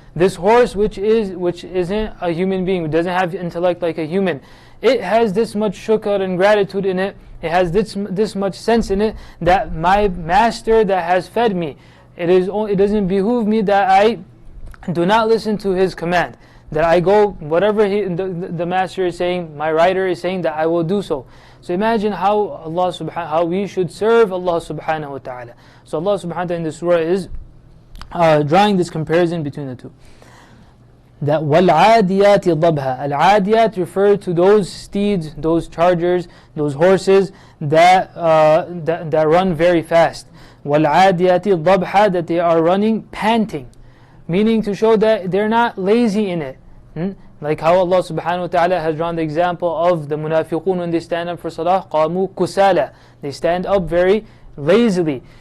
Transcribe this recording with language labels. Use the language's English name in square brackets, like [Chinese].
[English] This horse which isn't a human being, which doesn't have intellect like a human, it has this much shukr and gratitude in it, it has this much sense in it, that my master that has fed me, it doesn't behoove me that I do not listen to his command, that I go, whatever the master is saying, my rider is saying, that I will do so. So imagine how we should serve Allah subhanahu wa ta'ala. So Allah subhanahu wa ta'ala in this surah is drawing this comparison between the two. That [Arabic] وَالْعَادِيَاتِ ضَبْهَا. [English] Al-Adiyat refer to those steeds, those chargers, those horses that run very fast. [Arabic] وَالْعَادِيَاتِ ضَبْحًا, [English] that they are running panting, meaning to show that they're not lazy in it. Like how Allah subhanahu wa ta'ala has drawn the example of the munafiqun when they stand up for salah, [Arabic] قَامُوا كُسَالًا, [English] they stand up very lazily.